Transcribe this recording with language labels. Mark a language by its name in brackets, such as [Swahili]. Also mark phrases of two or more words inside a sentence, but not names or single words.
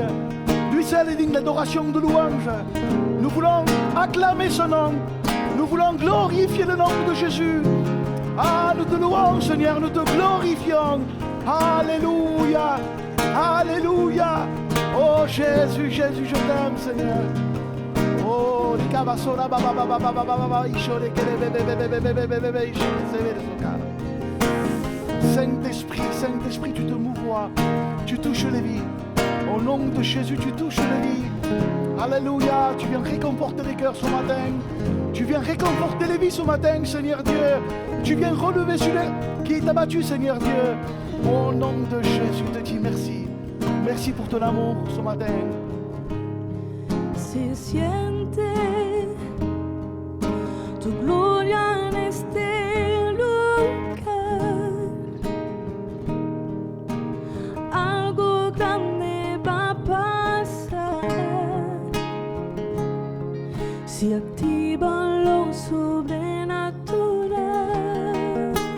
[French] Lui seul est digne d'adoration, de louange. Nous voulons acclamer ce nom. Nous voulons glorifier le nom de Jésus. Ah, nous te louons, Seigneur, nous te glorifions. Alléluia. Alléluia. Oh Jésus, Jésus, je t'aime, Seigneur. Oh, les cabassola, baba, baba, baba, baba, ishore, kele, bebe, bebe, bebe, bebe, bebe, ishore, sebe, le socar. Saint-Esprit, Saint-Esprit, tu te mouvoies, tu touches les vies. Au nom de Jésus, tu touches les vies. Alléluia, tu viens réconforter les cœurs ce matin. Tu viens réconforter les vies ce matin, Seigneur Dieu. Tu viens relever celui qui est abattu, Seigneur Dieu. Au nom de Jésus, je te dis merci. Merci pour ton amour ce matin. [Spanish] se siente tu gloria en este lugar. Algo grande va a pasar si activan lo sobrenatural.